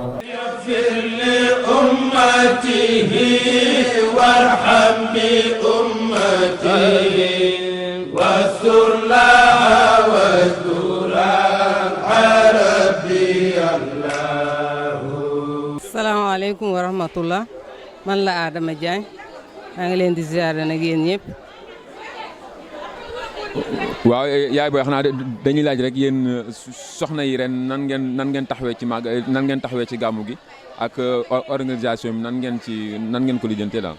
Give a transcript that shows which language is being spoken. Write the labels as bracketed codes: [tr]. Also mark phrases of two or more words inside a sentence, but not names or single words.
[ar] يغفر لأمته وارحم بأمته واستر لها واستر ربي الله. السلام عليكم ورحمة الله [wo] man la Adama Diagne maa ngi leen di ziare nag yéen ñëpp. waaw yaay booy xanaa dañuy laaj rek yéen soxna yi ren nan ngeen taxawee ci nan ngeen taxawee ci gàmmu gi ak organisation bi nan ngeen ko lijjantee daal.